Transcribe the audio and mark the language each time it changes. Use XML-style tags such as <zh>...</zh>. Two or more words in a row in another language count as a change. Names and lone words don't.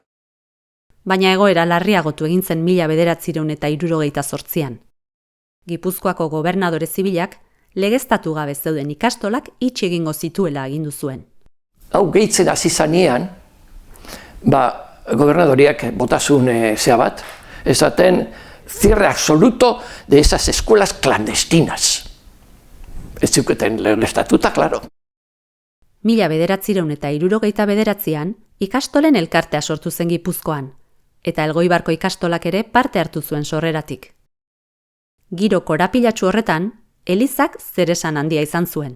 <eu>Baina egoera larriagotu egin zen 1968an. Gipuzkoako gobernadore zibilak legeztatu gabe zeuden ikastolak itxi egingo zituela agindu zuen. Hau gehitzen hasi zanean, gobernadoriak botazun zea bat, esaten</eu> <es>cierre absoluto de esas escuelas clandestinas.</es> <eu>Ez zuketen legeztatuta, klaro. 1969an ikastolen elkartea sortu zen Gipuzkoan, eta Elgoibarko ikastolak ere parte hartu zuen sorreratik. Giro korapilatsu horretan, Elizak zeresan handia izan zuen.</eu>